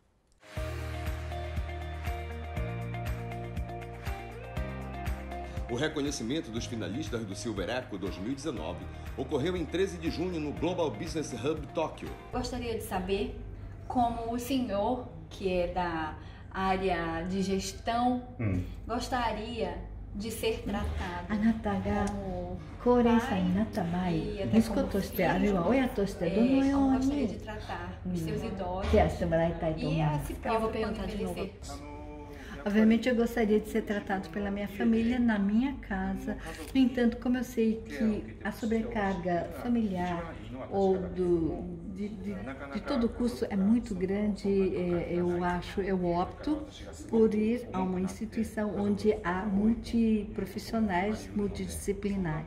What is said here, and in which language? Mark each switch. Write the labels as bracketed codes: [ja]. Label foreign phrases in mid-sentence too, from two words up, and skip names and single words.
[pt] O reconhecimento dos finalistas do Silver Echo 2019 ocorreu em 13 de junho no Global Business Hub Tóquio. Gostaria de saber como o senhor, que é da área de gestão, gostaria de ser tratado como [ja] 高齢者になった場合、息子としてあるいは親としてどのようにケアしてもらいたいと思いますか? [pt] Obviamente eu gostaria de ser tratado pela minha família, na minha casa. No entanto, como eu sei que a sobrecarga familiar ou de todo custo é muito grande, eu opto por ir a uma instituição onde há multiprofissionais, multidisciplinares.